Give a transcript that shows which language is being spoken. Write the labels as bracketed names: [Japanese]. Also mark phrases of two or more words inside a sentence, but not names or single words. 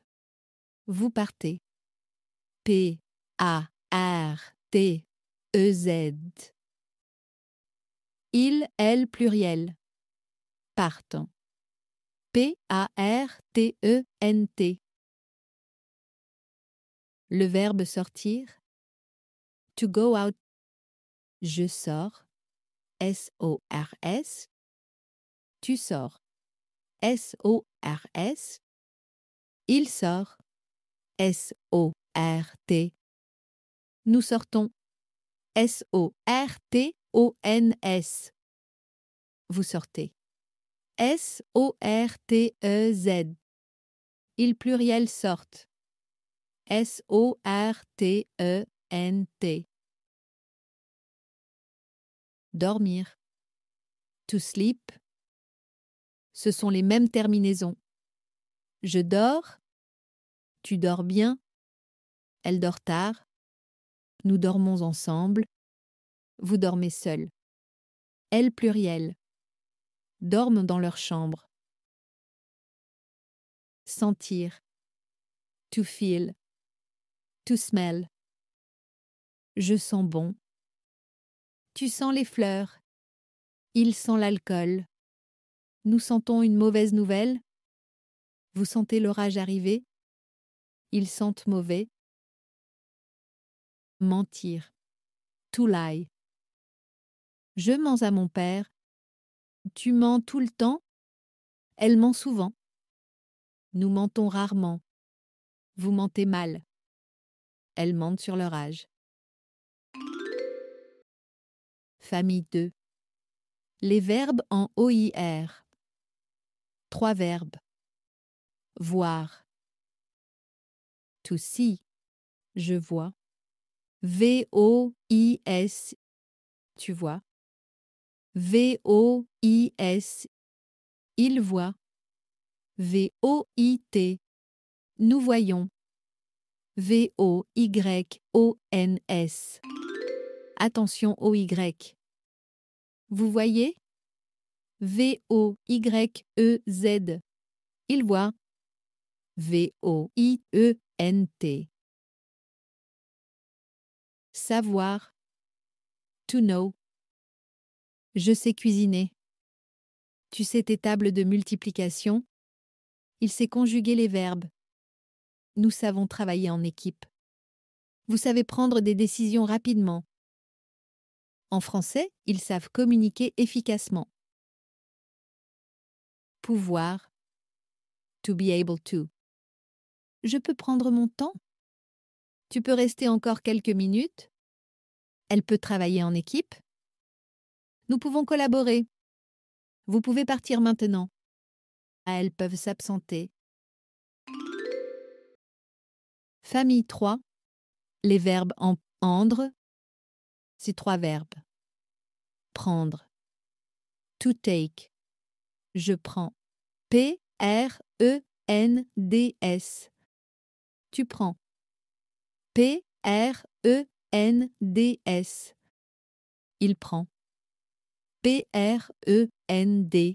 [French] Vous partez. P, A, R, T, E, Z. Il, elle, pluriel. Partent. P, A, R, T, E, N, T. Le verbe sortir. [English] To go out. [French] Je sors. S-O-R-S. Tu sors. S-O-R-S. Il sort. S-O-R-T. Nous sortons. S-O-R-T-O-N-S. Vous sortez. S-O-R-T-E-Z. Il pluriel sortent. S-O-R-T-E-N-T. Dormir. [English] To sleep. [French] Ce sont les mêmes terminaisons. Je dors. Tu dors bien. Elle dort tard. Nous dormons ensemble. Vous dormez seul. Elles pluriel. Dorment dans leur chambre. Sentir. [English] To feel. To smell. [French] Je sens bon. Tu sens les fleurs. Il sent l'alcool. Nous sentons une mauvaise nouvelle. Vous sentez l'orage arriver. Ils sentent mauvais. Mentir. [English] To lie. [French] Je mens à mon père. Tu mens tout le temps. Elle ment souvent. Nous mentons rarement. Vous mentez mal. Elles mentent sur leur âge. Famille 2. Les verbes en OIR. 3 verbes. Voir. [English] To see. [French] Je vois. V-O-I-S. Tu vois. V-O-I-S. Il voit. V-O-I-T. Nous voyons. V-O-Y-O-N-S. Attention au Y. Vous voyez? V-O-Y-E-Z. Il voit. V-O-I-E-N-T. Savoir. [English] To know. [French] Je sais cuisiner. Tu sais tes tables de multiplication. Il sait conjuguer les verbes. Nous savons travailler en équipe. Vous savez prendre des décisions rapidement. En français, ils savent communiquer efficacement. Pouvoir. [English] To be able to. [French] Je peux prendre mon temps. Tu peux rester encore quelques minutes. Elle peut travailler en équipe. Nous pouvons collaborer. Vous pouvez partir maintenant. Elles peuvent s'absenter. Famille 3. Les verbes en endre. Ces 3 verbes. Prendre. [English] To take. [French] Je prends. P-R-E-N-D-S. Tu prends. P-R-E-N-D-S. Il prend. P-R-E-N-D.